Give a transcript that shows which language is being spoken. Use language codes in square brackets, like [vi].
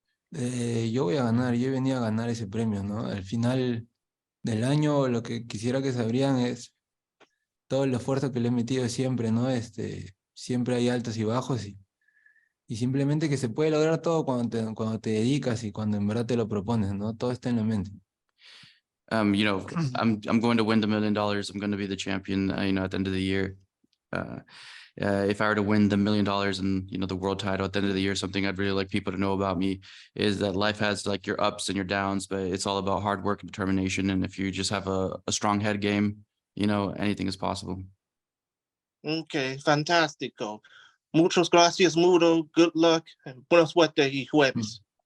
[es] Yo voy a ganar, yo venía a ganar ese premio, ¿no? Al final del año lo que quisiera que sabrían es todo el esfuerzo que le he metido siempre, ¿no? Siempre hay altos y bajos y simplemente que se puede lograr todo cuando te dedicas y cuando en verdad te lo propones, ¿no? Todo está en la mente. [en] You know, I'm going to win the $1 million. I'm going to be the champion, you know, at the end of the year. If I were to win the $1 million and, you know, the world title at the end of the year, something I'd really like people to know about me is that life has like your ups and your downs, but it's all about hard work and determination. And if you just have a strong head game, you know, anything is possible. [es] Okay, fantástico. Muchas gracias, Mudo. [en] Good luck and [es] buena suerte y jueves.